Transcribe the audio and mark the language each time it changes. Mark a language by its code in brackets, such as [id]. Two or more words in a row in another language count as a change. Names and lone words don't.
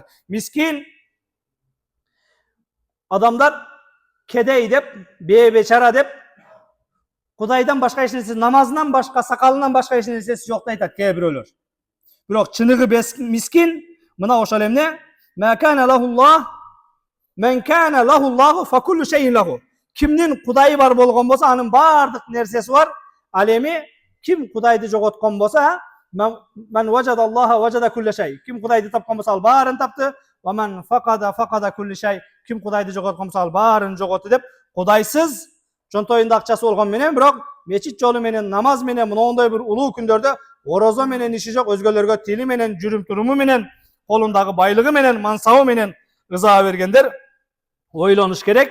[ky] Мискин адамдар кедей деп, бечара деп, Кудайдан башка эч нерсе, намазынан башка, сакалынан башка эч нерсеси жок деп айтат кээ бирөөлөр. Бирок чыныгы мискин мына ошол эмне? [ar] من كان له الله فكل شيء له. [ky] Кимдин Кудайы бар болгон болсо, анын баардык нерсеси бар. Ал эми ким Кудайды жоготкон болсо, [ar] من وجد الله وجد كل شيء. [ky] Ким Кудайды тапкан болсо, ал баарын тапты. [ar] ومن فقد كل شيء. [ky] Ким Кудайды жоготкон болсо, ал баарын жоготту деп, Кудайсыз чонтоюнда акчасы болгон менен, бирок мечит жолу менен, намаз менен, мондой бир улуу күндөрдө орозо менен иши жок, өзгөлөргө тили менен, жүрүм туруму менен, колундагы байлыгы менен, мансабы менен ыза бергендер ойлонуш керек.